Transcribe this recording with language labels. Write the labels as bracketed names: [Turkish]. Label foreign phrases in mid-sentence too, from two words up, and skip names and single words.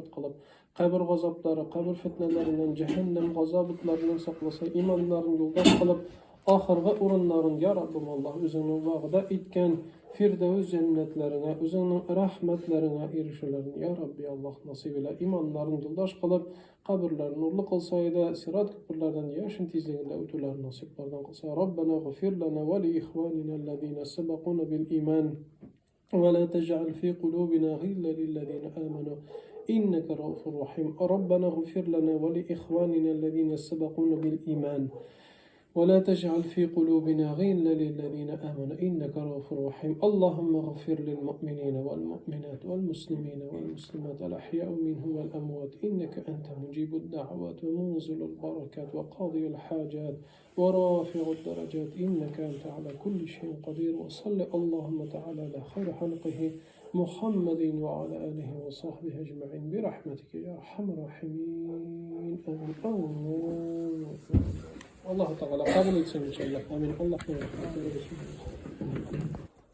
[Uzbek] qilib qabr g'azoblari qabr fitnalaridan jahannam g'azobitlaridan saqlasa iymonlarini yo'ldosh qilib oxirgi o'rinlarini ya Rabbim Alloh o'zingning va'da etgan Firdavs jannatlarına, o'zingning rahmatlarına erishularini ya Rabbi Alloh nasib ila iymonlarini yo'ldosh qilib qabrlarini nurli qilsaydi sirat ko'pirlardan yashin tezligida o'tuvlarni nasiblardan qilsa [Arabic] ربنا اغفر لنا ولإخواننا الذين سبقونا بالإيمان ولا تجعل في قلوبنا غلا للذين آمنوا إنك رؤوف رحيم ربنا اغفر لنا ولإخواننا الذين سبقونا بالإيمان ولا تجعل في قلوبنا غلا للذين آمنوا إنك رؤوف رحيم اللهم اغفر للمؤمنين والمؤمنات والمسلمين والمسلمات الأحياء منهم والأموات إنك أنت مجيب الدعوات ومنزل البركات وقاضي الحاجات ورافع الدرجات إنك أنت على كل شيء قدير وصل اللهم تعالى على خير خلقه محمد وعلى آله وصحبه أجمعين برحمتك يا أرحم الراحمين آمين الله تعالى قبل إن شاء الله آمين الله